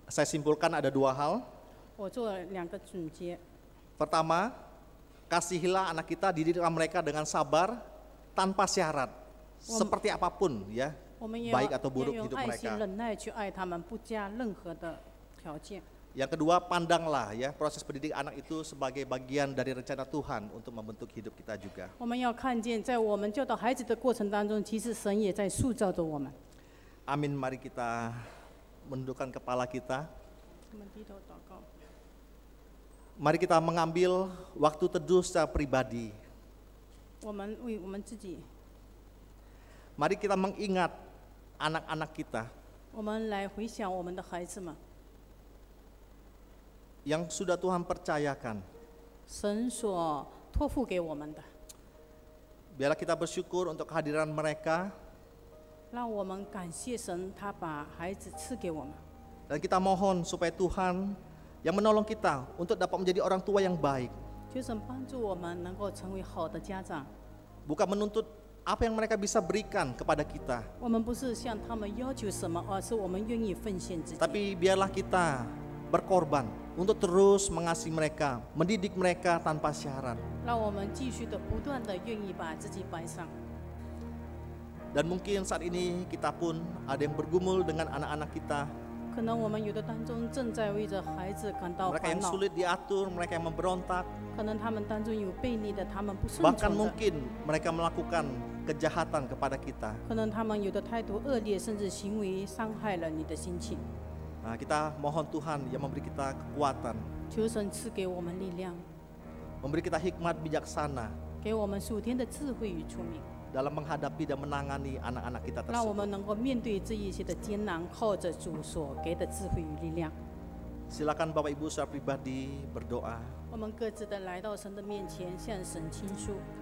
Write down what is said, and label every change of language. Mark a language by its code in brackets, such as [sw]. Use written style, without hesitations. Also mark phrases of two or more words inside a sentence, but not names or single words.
[id] Saya simpulkan ada dua hal. [zh] 我做了2个总结。 [id] Pertama, kasihilah anak kita, didiklah mereka dengan sabar tanpa syarat, seperti apapun ya, [zh] 我们也 [id] baik [zh] 要 [id] atau buruk [zh] 用 [id] hidup [zh] 爱心 [id] mereka. [zh] 忍耐去爱他们，不加任何的条件。 [id] Yang kedua, pandanglah ya proses pendidik anak itu sebagai bagian dari rencana Tuhan untuk membentuk hidup kita juga. [zh] 我们要看见，在我们教导孩子的过程当中，其实神也在塑造着我们。 [id] Amin, mari kita menundukkan kepala kita. [zh] 我们低头祷告。 [id] Mari kita mengambil waktu teduh secara pribadi. [zh] 我们为我们自己， [id] Mari kita mengingat anak-anak kita [zh] 我们来回想我们的孩子们， [id] yang sudah Tuhan percayakan. [zh] 神所托付给我们的， [id] Biarlah kita bersyukur untuk kehadiran mereka [zh] 让我们感谢神，他把孩子赐给我们。 [id] dan kita mohon supaya Tuhan yang menolong kita untuk dapat menjadi orang tua yang baik. [zh] 求神帮助我们能够成为好的家长。 [id] Bukan menuntut apa yang mereka bisa berikan kepada kita, [zh] 我们不是向他们要求什么，而是我们愿意奉献自己。 [id] tapi biarlah kita berkorban untuk terus mengasihi mereka, mendidik mereka tanpa syarat. [zh] 让我们继续的不断的愿意把自己摆上。 [id] Dan mungkin saat ini kita pun ada yang bergumul dengan anak-anak kita, [zh] 可能我们有的当中正在为着孩子感到 [id] mereka [zh] 烦 [id] yang [zh] 恼， [id] sulit diatur, mereka yang memberontak, [zh] 可能他们当中有悖逆的，他们不顺 [id] bahkan [zh] 从的， [id] mungkin mereka melakukan kejahatan kepada kita. [zh] 可能他们有的态度恶劣，甚至行为伤害了你的心情。 [id] Nah, kita mohon Tuhan yang memberi kita kekuatan, [zh] 求神赐给我们力量， [id] memberi kita hikmat bijaksana [zh] 给我们属天的智慧与聪明， [id] dalam menghadapi dan menangani anak-anak kita [zh] 让我 [id] tersebut. [zh] 们能够面对这一些的艰难，靠着主所给的智慧与力量。 [id] Silakan Bapak Ibu secara pribadi berdoa. [zh] 我们各自的来到神的面前，向神倾诉。